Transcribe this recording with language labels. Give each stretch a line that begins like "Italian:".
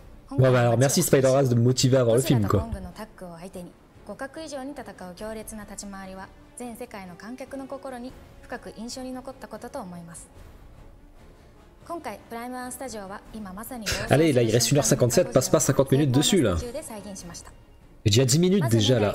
French: Bon bah alors merci Spider-Ass de me motiver à voir le film quoi.
Japanese: 互角以上に戦う強烈な立ち回りは全世界の観客の心に深く印象に残ったことと思います。今回プライム1スタジオは今まさに
French: Allez, là il reste 1h57, passe pas 50 minutes dessus là. J'ai déjà 10 minutes déjà là.